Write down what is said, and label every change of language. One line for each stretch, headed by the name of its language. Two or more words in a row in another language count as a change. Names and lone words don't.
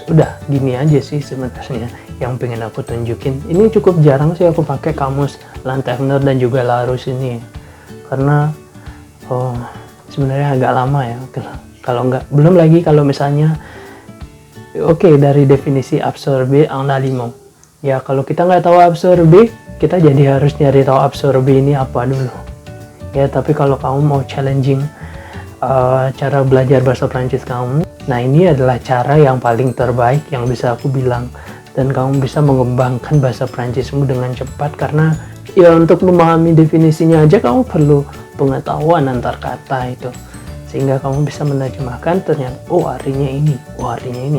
Indonesian: Udah gini aja sih sebenarnya yang pengen aku tunjukin. Ini cukup jarang sih aku pakai kamus lanternette dan juga Larousse ini, karena sebenarnya agak lama ya. Kalau nggak, belum lagi kalau misalnya dari definisi
French: absorber en aliment
Indonesian: ya, kalau kita nggak tahu absorber, kita jadi harus nyari tahu absorber ini apa dulu ya. Tapi kalau kamu mau challenging cara belajar bahasa Prancis kamu, nah ini adalah cara yang paling terbaik yang bisa aku bilang, dan kamu bisa mengembangkan bahasa Prancismu dengan cepat, karena ya untuk memahami definisinya aja kamu perlu pengetahuan antar kata itu, sehingga kamu bisa menerjemahkan ternyata artinya ini, artinya ini.